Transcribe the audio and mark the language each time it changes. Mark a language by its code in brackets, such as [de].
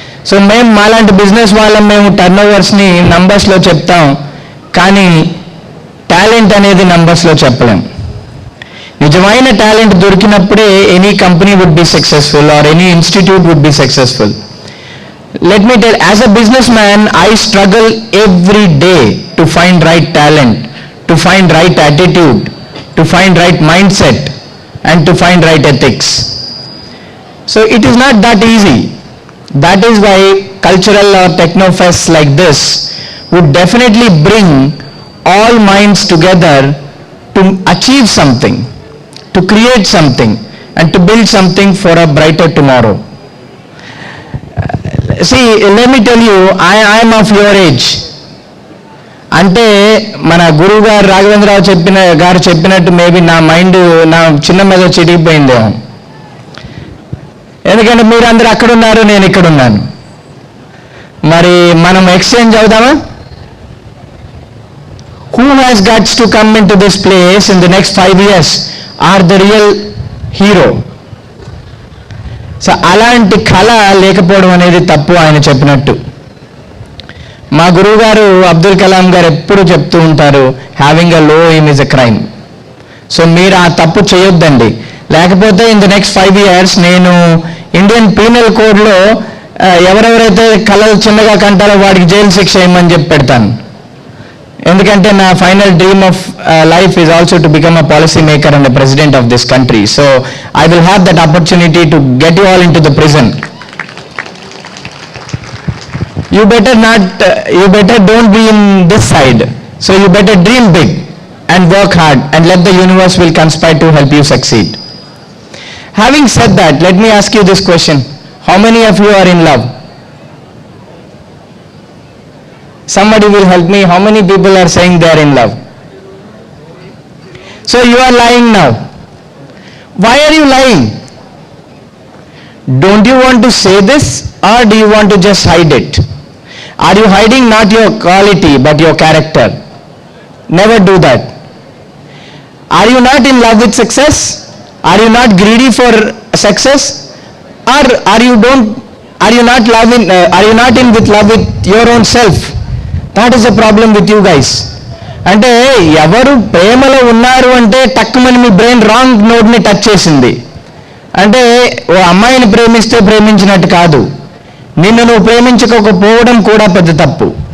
[te] So మేము మాలాంటి business వాళ్ళం, మేము టర్న్ ఓవర్స్ని నంబర్స్లో చెప్తాం, కానీ టాలెంట్ అనేది నంబర్స్లో చెప్పలేం. నిజమైన talent దొరికినప్పుడే [en] Any company would be successful or any institute would be successful. Let me tell, as a businessman, I struggle every day to find right talent, to find right attitude, to find right mindset, and to find right ethics. So it is not that easy. That is why cultural or techno fests like this would definitely bring all minds together to achieve something, to create something, and to build something for a brighter tomorrow. See, let me tell you, I am of your age. [te] అంటే మన గురువు గారు రాఘవేంద్రరావు చెప్పినట్టు maybe నా mind నా చిన్న మీద చిరిగిపోయిందేమో. ఎందుకంటే మీరు అందరూ అక్కడ ఉన్నారు, నేను ఇక్కడ ఉన్నాను. మరి మనం exchange అవుదామా? [en] Who has guts to come into this place in the next 5 years are the real hero. [te] So అలాంటి కళ లేకపోవడం అనేది తప్పు. ఆయన చెప్పినట్టు మా గురువు గారు అబ్దుల్ కలాం గారు ఎప్పుడు చెప్తూ ఉంటారు, [en] Having a low aim is a crime. [te] So మీరు ఆ తప్పు చేయొద్దండి. లేకపోతే [en] in the next 5 years [te] నేను ఇండియన్ పీనల్ కోడ్లో ఎవరెవరైతే కళలు చిన్నగా కంటారో వాడికి జైలు శిక్ష వేయమని చెప్పి పెడతాను. ఎందుకంటే [en] నా final dream of life is also to become a policy maker and the president of this country. So I will have that opportunity to get you all into the prison. You better don't be in this side. So you better dream big and work hard and let the universe will conspire to help you succeed. Having said that, let me ask you this question. How many of you are in love? Somebody will help me. How many people are saying they are in love? So you are lying now. Why are you lying? Don't you want to say this or do you want to just hide it? Are you hiding not your quality but your character? Never do that. Are you not in love with success? Are you not greedy for success? Or are you don't are you not in with love with your own self? That is the problem with you guys. [te] అంటే ఎవరు ప్రేమలో ఉన్నారు అంటే టక్కుమని మీ brain wrong నోడ్ని touch చేసింది. అంటే ఓ అమ్మాయిని ప్రేమిస్తే ప్రేమించినట్టు కాదు, నిన్ను నువ్వు ప్రేమించకపోవడం కూడా పెద్ద తప్పు.